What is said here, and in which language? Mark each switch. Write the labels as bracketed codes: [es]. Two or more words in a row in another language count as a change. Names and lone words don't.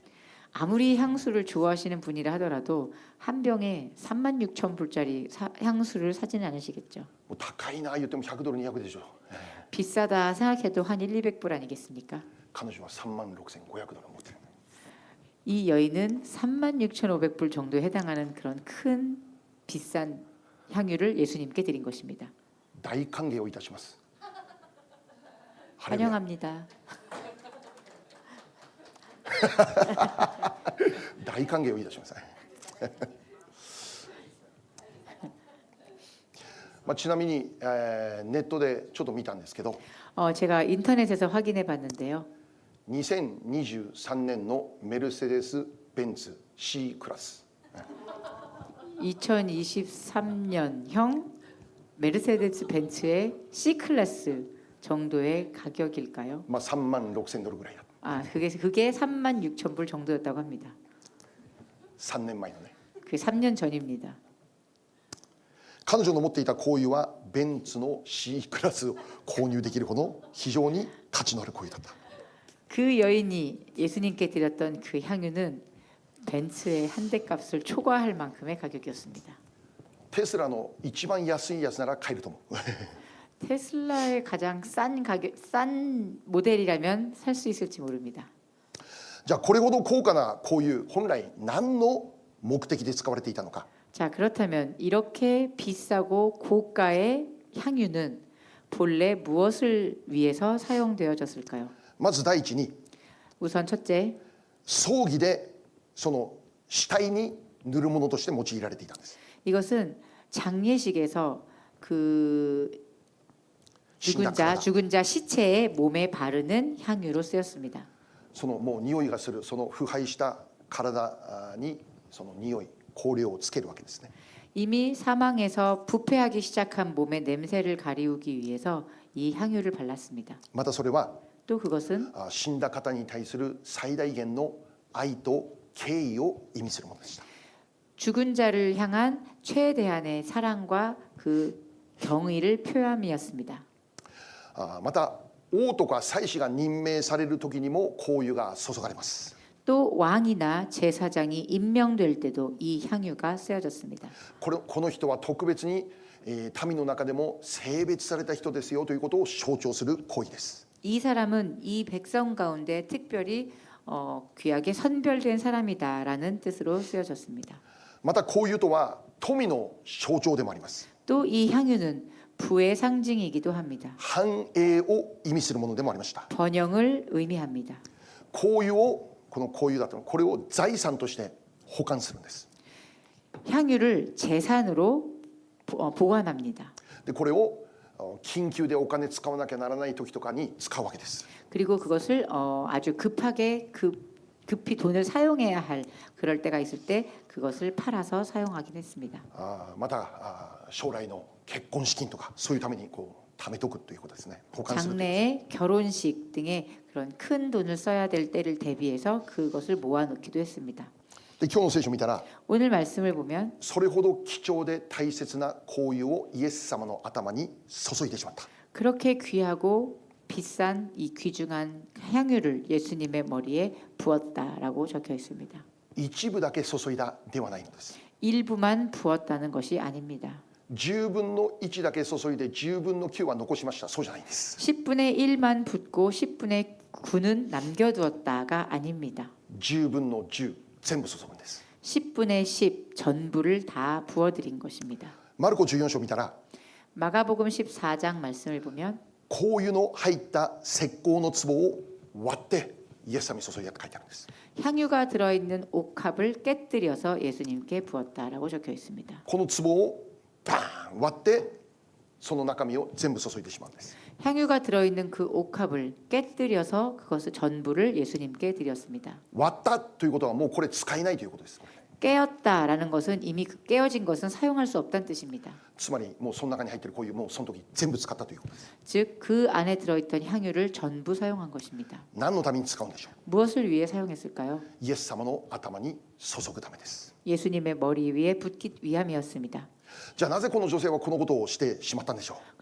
[ko] 아무리 향수를 좋아하시는 분이라 하더라도 한 병에 36,000불짜리 향수를 사지는 않으시겠죠. [ja] もう高いな言っても100ドル200でしょう。 [ko] 비싸다 생각해도 한 1,200불 아니겠습니까? [ja] 彼女は3万6500ドル持ってる。 [ko] 이 여인은 36,500불 정도에 해당하는 그런 큰 비싼 향유를 예수님께 드린 것입니다. [ja] 大歓迎をいたします。 [ko] 환영합니다. [ja] 大歓迎をいたします。ちなみに、ネットでちょっと見たんですけど、 [ko] 제가 인터넷에서 확인해 봤는데요. [ja] 2023 年のメルセデス・ベンツ C クラス [ko] 2023년형 메르세데스 벤츠의 C 클래스 정도의 가격일까요? [ja] 3 万6000ドルぐらいだ。 [ko] 그게 36,000불 정도였다고 합니다. [ja] 3 年前のね。 [ko] 그게 3년 전입니다. [ja] 彼女の持っていた香油はベンツの C クラスを購入できるほど非常に価値のある香油だった。 [ko] 그 여인이 예수님께 드렸던 그 향유는 벤츠의 한 대 값을 초과할 만큼의 가격이었습니다. [ja] テスラの一番安いやつなら買えると思う。 [ko] 테슬라의 가장 싼 모델이라면 살 수 있을지 모릅니다. [ja] じゃあこれほど高価な香油本来何の目的で使われていたのか。 [ko] 자, 그렇다면 이렇게 비싸고 고가의 향유는 본래 무엇을 위해서 사용되어졌을까요? [ja] まず第一に [ko] 우선 첫째, [ja] 葬儀でその死体に塗るものとして用いられていたんです。 [ko] 이것은 장례식에서 그 죽은 자 시체의 몸에 바르는 향유로 쓰였습니다. [ja] そのもう匂いがするその腐敗した体にその匂い香料をつけるわけですね。 [ko] 이미 사망해서 부패하기 시작한 몸의 냄새를 가리우기 위해서 이 향유를 발랐습니다. [ja] またそれは [ko] 또 그것은 [ja] 死んだ方に対する最大限の愛と敬意を意味するものでした。 [ko] 죽은 자를 향한 최대한의 사랑과 그 경의를 표함이었습니다. [ja] また王とか祭司が任命される時にも香油が注がれます。 [ko] 또 왕이나 제사장이 임명될 때도 이 향유가 쓰여졌습니다. [ja] この人は特別に民の中でも性別された人ですよということを象徴する行為です。 [ko] 이 사람은 이 백성 가운데 특별히 귀하게 선별된 사람이다라는 뜻으로 쓰여졌습니다. [ja] また香油とは富の象徴でもあります。 [ko] 또 이 향유는 부의 상징이기도 합니다. [ja] 繁栄を意味するものでもありました。 [ko] 번영을 의미합니다. [ja] 香油をこの香油だとこれを財産として保管するんです。 [ko] 향유를 재산으로 보관합니다. [ja] でこれを緊急でお金使わなきゃならない時とかに使うわけです。 [ko] 그리고 그것을 아주 급하게 급히 돈을 사용해야 할 그럴 때가 있을 때 그것을 팔아서 사용하긴 했습니다. [ja] また将来の結婚資金とかそういうためにこう貯めとくということですね。保管するという。 [ko] 장래에 결혼식 등의 그런 큰 돈을 써야 될 때를 대비해서 그것을 모아놓기도 했습니다. [ja] で今日の聖書を見たら [ko] 오늘 말씀을 보면 [ja] それほど貴重で大切な香油をイエス様の頭に注いでしまった。 [ko] 그렇게 귀하고 비싼 이 귀중한 향유를 예수님의 머리에 부었다라고 적혀 있습니다. [ja] 一部だけ注いだではないのです。 [ko] 일부만 부었다는 것이 아닙니다. [ja] 10 分の1だけ注いで10分の9は残しました。そうじゃないんです。 [ko] 10분의 1만 붓고 10분의 9는 남겨두었다가 아닙니다. [ja] 10 分の10全部注ぐんです。 [ko] 10분의 10 전부를 다 부어드린 것입니다. [ja] マルコ14章を見たら [ko] 마가복음 14장 말씀을 보면 [ja] 香油の入った石膏の壺を割ってイエス様に注いだって書いてあるんです。 [ko] 향유가 들어있는 옥합을 깨뜨려서 예수님께 부었다라고 적혀 있습니다. [ja] この壺をバーン割ってその中身を全部注いでしまうんです。 [ko] 향유가 들어있는 그 옥합을 깨뜨려서 그것을 전부를 예수님께 드렸습니다. [ja] 割ったということはもうこれ使えないということです。 [ko] 깨었다라는 것은 이미 깨어진 것은 사용할 수 없다는 뜻입니다. [ja] つまりもうその中に入っている香油もうその時全部使ったということです。 [ko] 즉 그 안에 들어있던 향유를 전부 사용한 것입니다. [ja] 何のために使うんでしょう。 [ko] 무엇을 위해 사용했을까요? [ja] イエス様の頭に注ぐためです。 [ko] 예수님의 머리 위에 붓기 위함이었습니다. [ja] じゃあなぜこの女性はこのことをしてしまったんでしょう。